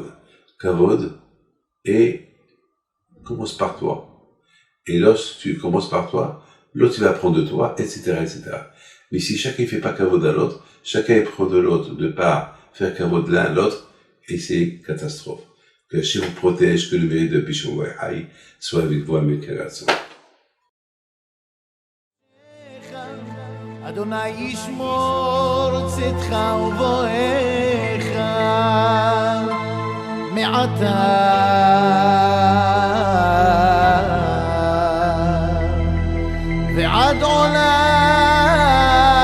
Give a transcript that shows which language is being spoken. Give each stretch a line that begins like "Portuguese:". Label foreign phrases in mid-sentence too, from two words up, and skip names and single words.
French: Kavod et commence par toi. Et lorsque tu commences par toi, l'autre il va prendre de toi, etc., etc. Mais si chacun ne fait pas kavod à l'autre, chacun prend de l'autre, de pas faire kavod l'un à l'autre, et c'est catastrophe. Que Hachem vous protège, que le mérite de Bishon Haï soit avec vous,
Hebrew: אמן, כרצון. אדוני ישמור צאתך ובואך מעתה ועד עולם